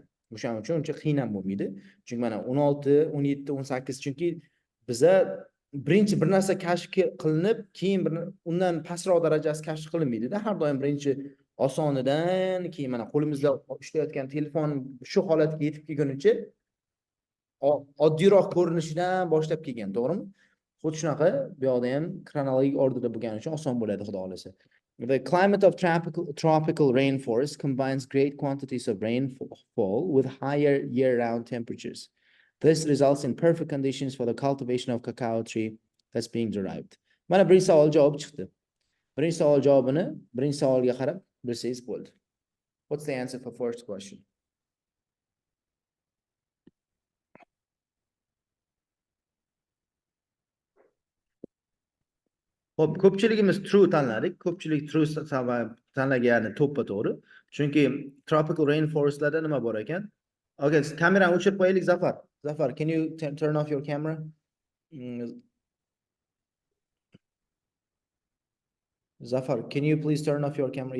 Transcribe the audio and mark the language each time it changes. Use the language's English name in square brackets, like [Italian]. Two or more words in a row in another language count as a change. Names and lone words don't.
[Uzbek] O'shaning uchun uncha qiyin ham bo'lmaydi. Chunki mana 16, 17, 18 chunki biza birinchi bir narsa kashf qilinib, keyin undan pastroq darajasi kashf qilinmaydi-da. Har doim birinchi osonidan, keyin mana qo'limizda ishlayotgan telefon shu holatga yetib kelgunicha oddiyroq ko'rinishidan boshlab kelgan, to'g'rimi? Xuddi shunaqa bu yoqda ham chronologik orderda bo'lgani uchun oson bo'ladi, xudo xolasa. [English] The climate of tropical rainforest combines great quantities of rainfall with higher year-round temperatures. This results in perfect conditions for the cultivation of cacao tree that's being derived. [Uzbek] Mana birinchi savol javob chiqdi. Birinchi savol javobini birinchi savolga qarab bilsangiz bo'ldi. [English] What's the answer for first question? [Uzbek] Hop, ko'pchiligimiz true tanladik. Ko'pchilik true tanlagani to'ppa-to'g'ri. Chunki [English] tropical rainforestlarda [Uzbek] nima bor ekan? Okay, kamerani o'chirib qo'yaylik, Zafar. Zafar, [English] can you turn off your camera? Zafar, can you please turn off your camera?